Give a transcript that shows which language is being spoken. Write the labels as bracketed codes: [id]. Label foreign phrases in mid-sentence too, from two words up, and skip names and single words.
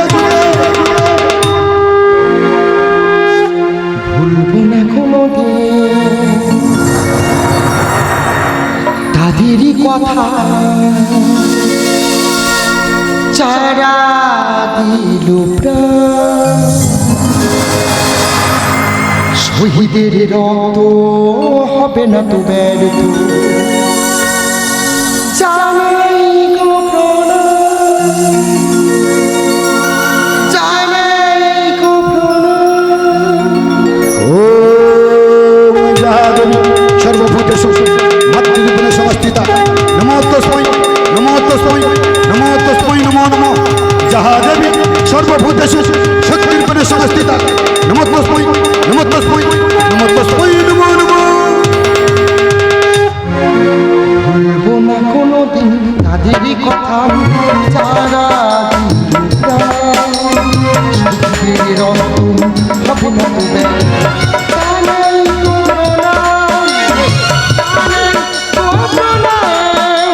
[bn] ভুলবো না কোনোদিন তাদেরই কথা, যারা দিল প্রাণ, শহীদের রক্ত হবে না তো ব্যর্থ। জানাই গো প্রণাম, জানাই গো প্রণাম। [sa] ओम जहादेवी सर्वभूतेषु मातृरूपेण संस्थिता नमो तस्मै नमो तस्मै नमो तस्मै नमो नमो। जहादेवी सर्वभूतेषु शक्तिरूपेण संस्थिता नमो तस्मै नमो तस्मै नमो तस्मै नमो नमो। [bn] ভুলবো না কোনোদিন তাদেরই কথা, যারা দিল প্রাণ, শহীদের রক্ত হবে না তো ব্যর্থ। জানাই গো প্রণাম, জানাই গো প্রণাম।